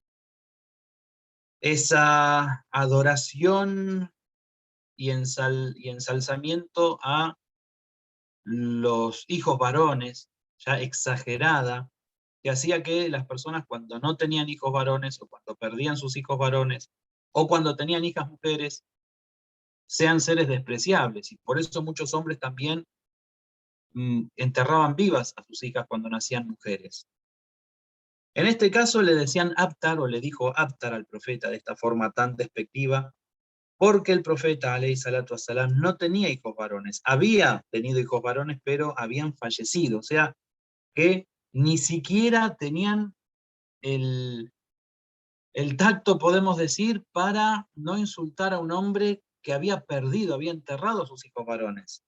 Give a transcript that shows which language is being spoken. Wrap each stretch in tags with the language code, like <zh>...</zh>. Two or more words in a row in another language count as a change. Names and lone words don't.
<es>Esa adoración y ensalzamiento a los hijos varones, ya exagerada, que hacía que las personas cuando no tenían hijos varones, o cuando perdían sus hijos varones, o cuando tenían hijas mujeres, sean seres despreciables. Y por eso muchos hombres también enterraban vivas a sus hijas cuando nacían mujeres. En este caso le decían Abtar, o le dijo Abtar al profeta de esta forma tan despectiva, porque el profeta,</es> <ar>عليه الصلاة والسلام,</ar> <es>no tenía hijos varones. Había tenido hijos varones, pero habían fallecido. O sea, que ni siquiera tenían el tacto, podemos decir, para no insultar a un hombre que había perdido, había enterrado a sus hijos varones.</es>